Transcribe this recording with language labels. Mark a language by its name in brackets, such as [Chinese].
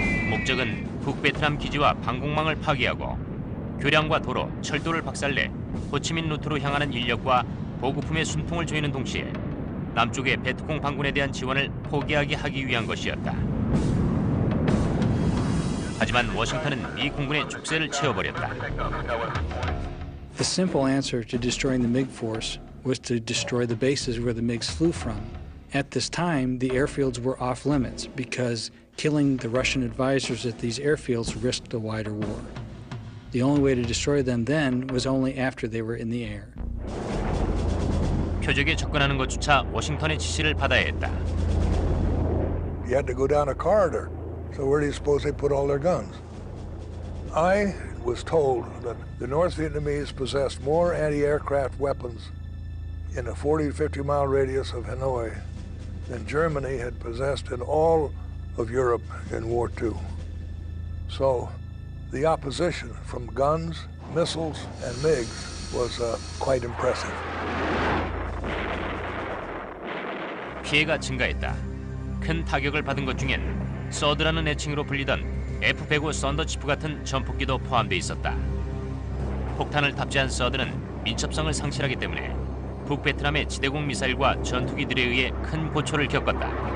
[Korean] 목적은 북베트남 기지와 방공망을 파괴하고 교량과 도로, 철도를 박살내 호치민 루트로 향하는 인력과 보급품의 순통을 조이는 동시에 남쪽의 베트콩 반군에 대한 지원을 포기하게 하기 위한 것이었다. 하지만 워싱턴은 미 공군의 족쇄를 채워버렸다. [English] The simple answer to destroying the MiG force was to destroy the bases where the MiGs flew from. At this time, the airfields were off limits because killing the Russian advisors at these airfields risked a wider war. The only way to destroy them then was only after they were in the air. [Korean] 표적에 접근하는 것조차 워싱턴의 지시를 받아야 했다. [English] You had to go down a corridor. So where do you suppose they put all their guns? I was told that the North Vietnamese possessed more anti-aircraft weapons in a 40 to 50 mile radius of Hanoi than Germany had possessed in all of Europe in War II. So the opposition from guns, missiles, and MiGs was quite impressive. [Korean] 피해가 증가했다. 큰 타격을 받은 것 중엔 서드라는 애칭으로 불리던 F-105 썬더치프 같은 전폭기도 포함돼 있었다. 폭탄을 탑재한 서드는 민첩성을 상실하기 때문에 북베트남의 지대공 미사일과 전투기들에 의해 큰 고초를 겪었다.